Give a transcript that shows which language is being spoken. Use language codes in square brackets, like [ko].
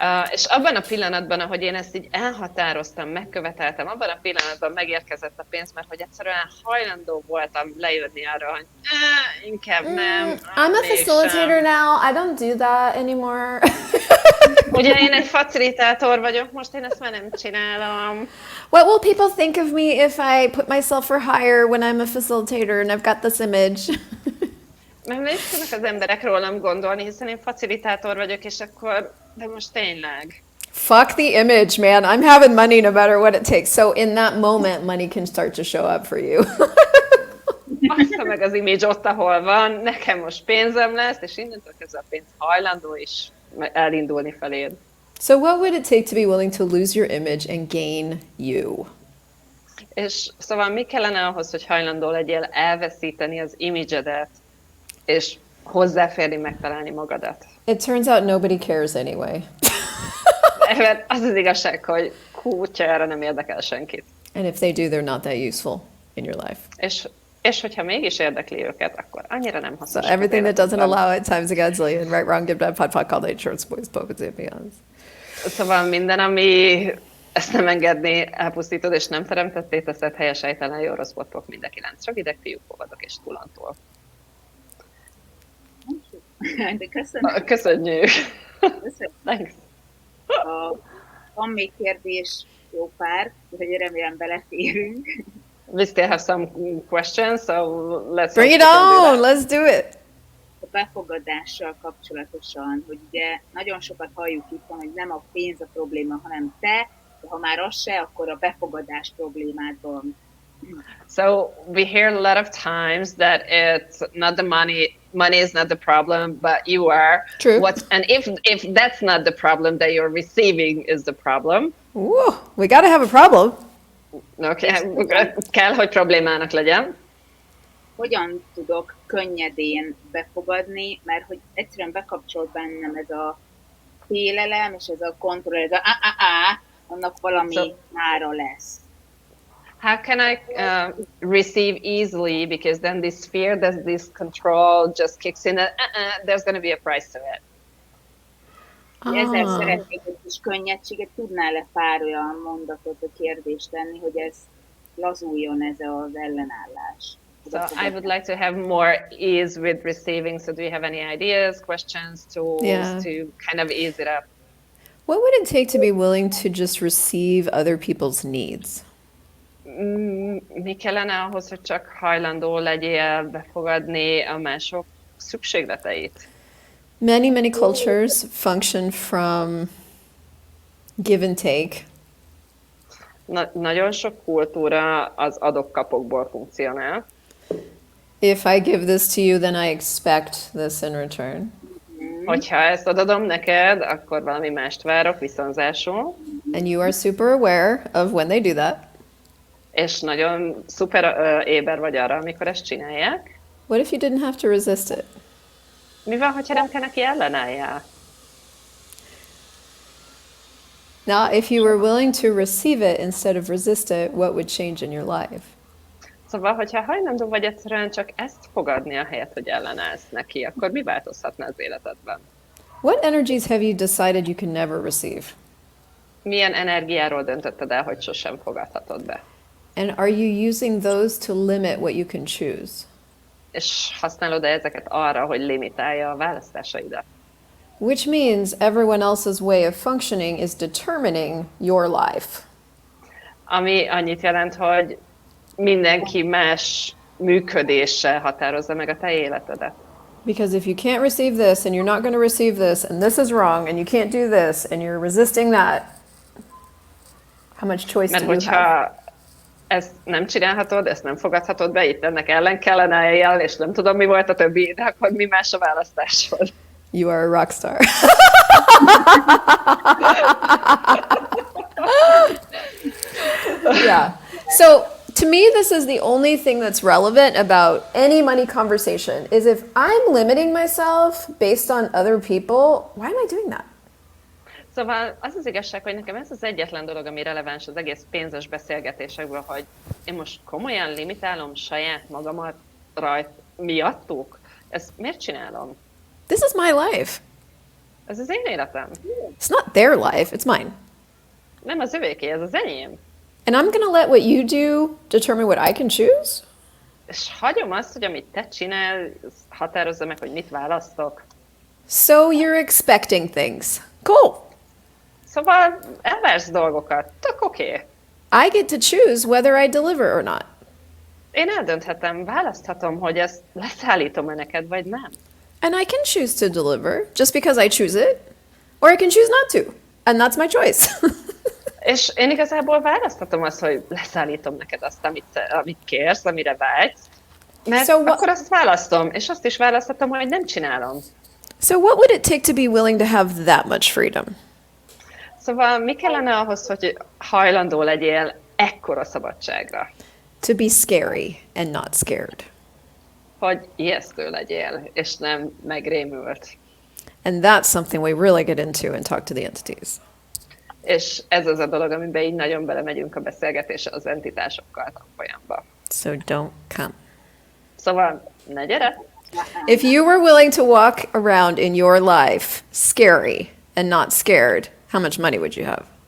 [hu] És abban a pillanatban, ahogy én ezt így elhatároztam, megköveteltem, abban a pillanatban megérkezett a pénz, mert hogy egyszerűen hajlandó voltam lejönni arra, hogy inkább nem. [en] I'm a facilitator now. I don't do that anymore. [hu] Ugye én egy facilitátor vagyok, most én ezt már nem csinálom. [en] What will people think of me if I put myself for hire when I'm a facilitator and I've got this image? [hu] Mert mit tudnak az emberek rólam gondolni, hiszen én facilitátor vagyok, és akkor, de most tényleg. [en] Fuck the image, man. I'm having money no matter what it takes. So in that moment, money can start to show up for you. [hu] Bassza meg az image ott, ahol van, nekem most pénzem lesz, és innentől kezdve a pénz hajlandó is elindulni feléd. [en] So what would it take to be willing to lose your image and gain you? [hu] És szóval mi kellene ahhoz, hogy hajlandó legyél elveszíteni az imidzsedet, és hozzáférni, megtalálni magadat? [en] It turns out nobody cares anyway. [hu] Mert az az igazság, hogy kútjára nem érdekel senkit. [en] And if they do, they're not that useful in your life. [hu] És hogyha mégis érdekli őket, akkor annyira nem hasznos. [en] So everything that doesn't allow it times a gazillion, right, wrong, good, bad, pot, pot, called eight shorts, boys, puppets, and beyonds. [hu] Szóval minden, ami ezt nem engedni, elpusztítod és nem teremtetté, teszed helyes, helytelen, jó, rossz, botok, mind 9 rövidek, fiúk, fogadok és tulantól. De köszönöm. Köszönjük. [en] Thanks. [hu] Van még kérdés, jó pár, hogy remélem beleférünk. [en] We still have some questions, so let's Bring it on, let's do it. [hu] A befogadással kapcsolatosan, hogy ugye nagyon sokat halljuk itt, hogy nem a pénz a probléma, hanem te, de ha már az se, akkor a befogadás problémád van. [en] So we hear a lot of times that it's not the money is not the problem, but you are. True. And if that's not the problem, that you're receiving is the problem. Ooh, we gotta have a problem. [hu] Okay, kell, hogy problémának legyen. Hogyan tudok könnyedén befogadni, mert hogy egyszerűen bekapcsol bennem ez a félelem, és ez a kontroll, ez a annak valami mára lesz. [en] How can I receive easily? Because then this fear, this control just kicks in. There's going to be a price to it. [hu] Ezzel szeretnék egy kis könnyedséget. Tudnál-e pár olyan mondatot, a kérdést tenni, hogy ez lazuljon, ez az ellenállás? [en] So I would like to have more ease with receiving. So do you have any ideas, questions, tools to kind of ease it up? What would it take to be willing to just receive other people's needs? [hu] Mi kellene ahhoz, hogy csak hajlandó legyél befogadni a mások szükségleteit? [en] Many cultures function from give and take. [hu] Nagyon sok kultúra az adok-kapokból funkcionál. [en] If I give this to you, then I expect this in return. [hu] Hogyha ezt adom neked, akkor valami mást várok viszonzásul. [en] And you are super aware of when they do that. [hu] És nagyon szuper éber vagy arra, amikor ezt csinálják. [en] What if you didn't have to resist it? [hu] Mi van, hogyha nem kell neki ellenálljál? [en] Now, if you were willing to receive it instead of resist it, what would change in your life? [hu] Szóval, hogyha hajlandó vagy egyszerűen csak ezt fogadni a helyet, hogy ellenállsz neki, akkor mi változhatna az életedben? [en] What energies have you decided you can never receive? [hu] Milyen energiáról döntötted el, hogy sosem fogadhatod be? [en] And are you using those to limit what you can choose? [hu] És használod-e ezeket arra, hogy limitálja a választásaidat? [en] Which means everyone else's way of functioning is determining your life. [hu] Ami annyit jelent, hogy mindenki más működéssel határozza meg a te életedet. [en] Because if you can't receive this and you're not going to receive this and this is wrong and you can't do this and you're resisting that, how much choice [hu] Mert [en] do you have? [hu] hogyha ezt nem csinálhatod, ezt nem fogadhatod be, itt ennek ellen kellene eljel, és nem tudom, mi volt a többi, de akkor mi más a választásod? [en] You are a rock star. Yeah. So to me, this is the only thing that's relevant about any money conversation is if I'm limiting myself based on other people, why am I doing that? [hu] Szóval az az igazság, hogy nekem ez az egyetlen dolog, ami releváns az egész pénzes beszélgetésekből, hogy én most komolyan limitálom saját magamat miattuk. Ezt miért csinálom? [en] This is my life. [hu] Ez az én életem. [en] It's not their life, it's mine. [hu] Nem az övéké, ez az enyém. [en] And I'm going to let what you do determine what I can choose? És hagyom azt, hogy amit te csinál, határozza meg, hogy mit választok. So you're expecting things. Cool. [hu] Szóval elvársz dolgokat, tök oké. [en] I get to choose whether I deliver or not. [hu] Én eldönthetem, választhatom, hogy ezt leszállítom-e neked, vagy nem. [en] And I can choose to deliver just because I choose it, or I can choose not to. And that's my choice. [hu] És én igazából választhatom azt, hogy leszállítom neked azt, amit kérsz, amire vágysz, mert akkor azt választom, és azt is választhatom, hogy nem csinálom. [en] So what would it take to be willing to have that much freedom? [hu] Szóval mi kellene ahhoz, hogy hajlandó legyél ekkora szabadságra? [en] To be scary and not scared. [hu] Hogy ijesztő legyél, és nem megrémült. [en] And that's something we really get into and talk to the entities. [hu] És ez az a dolog, amiben így nagyon belemegyünk a beszélgetésre az entitásokkal tanfolyamba. [en] So don't come. [hu] Szóval ne gyere! [en] If you were willing to walk around in your life scary and not scared, how much money would you have?